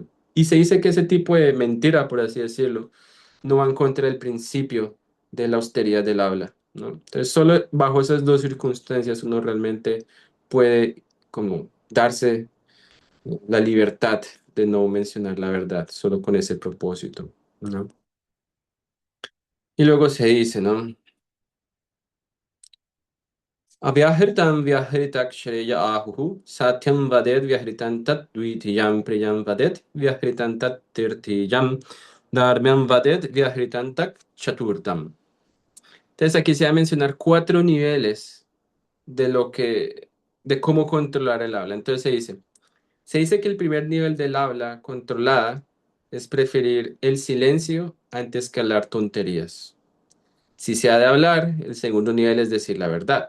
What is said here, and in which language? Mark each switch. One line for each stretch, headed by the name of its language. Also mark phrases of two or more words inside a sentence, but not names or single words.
Spanish: Y se dice que ese tipo de mentira, por así decirlo, no va en contra del principio de la austeridad del habla, ¿no? Entonces, solo bajo esas dos circunstancias uno realmente puede como darse la libertad de no mencionar la verdad, solo con ese propósito, ¿no? Y luego se dice, ¿no?
Sanskrit: अव्याहृतं व्याहृतक् श्रेय आहुः सत्यं वदेत् व्याहृतं तत् द्वितीयं प्रियं वदेत् व्याहृतं तत् तृतीयं धर्म्यं वदेत् व्याहृतं तक् चतुर्थं.
Spanish: Entonces aquí se va a mencionar cuatro niveles de de cómo controlar el habla. Entonces se dice que el primer nivel del habla controlada es preferir el silencio antes que hablar tonterías. Si se ha de hablar, el segundo nivel es decir la verdad.